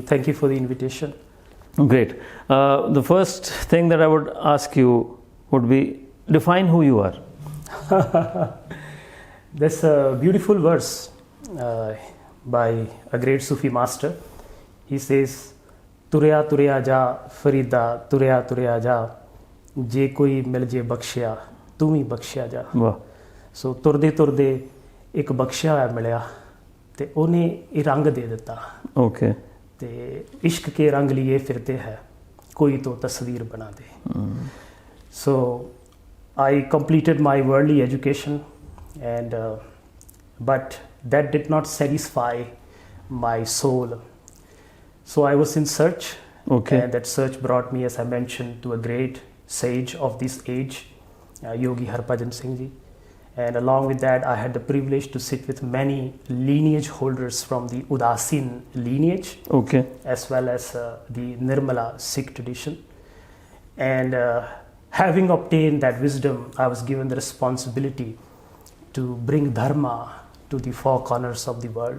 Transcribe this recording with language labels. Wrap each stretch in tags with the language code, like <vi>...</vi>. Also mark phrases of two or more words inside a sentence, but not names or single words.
<en>Thank you for the invitation. Great. The first thing that I would ask you would be, define who you are. There's a beautiful verse by a great Sufi master. He says,</en> <pa>"ਤੁਰਿਆ ਤੁਰਿਆ ਜਾ, ਫਰੀਦਾ, ਤੁਰਿਆ ਤੁਰਿਆ ਜਾ, ਜੇ ਕੋਈ ਮਿਲ ਜੇ ਬਖਸ਼ਿਆ ਤੂੰ ਵੀ ਬਖਸ਼ਿਆ ਜਾ ਵਾਹ ਸੋ ਤੁਰਦੇ ਤੁਰਦੇ ਇੱਕ ਬਖਸ਼ਿਆ ਹੋਇਆ ਮਿਲਿਆ ਤੇ ਉਹਨੇ ਇਹ ਰੰਗ ਦੇ ਦਿੱਤਾ ਓਕੇ</pa> <en>ਤੇ</en> <hi>इश्क़ के रंग लिए फिरते है कोई तो तस्वीर बना दे</hi> <en>ਸੋ I completed my worldly education and but that did not satisfy my soul, so I was in search. And that search brought me, as I mentioned, to a great sage of this age, Yogi Amandeep Singh ji, and along with that I had the privilege to sit with many lineage holders from the Udasin lineage, as well as the Nirmala Sikh tradition, and having obtained that wisdom I was given the responsibility to bring dharma to the four corners of the world.</en>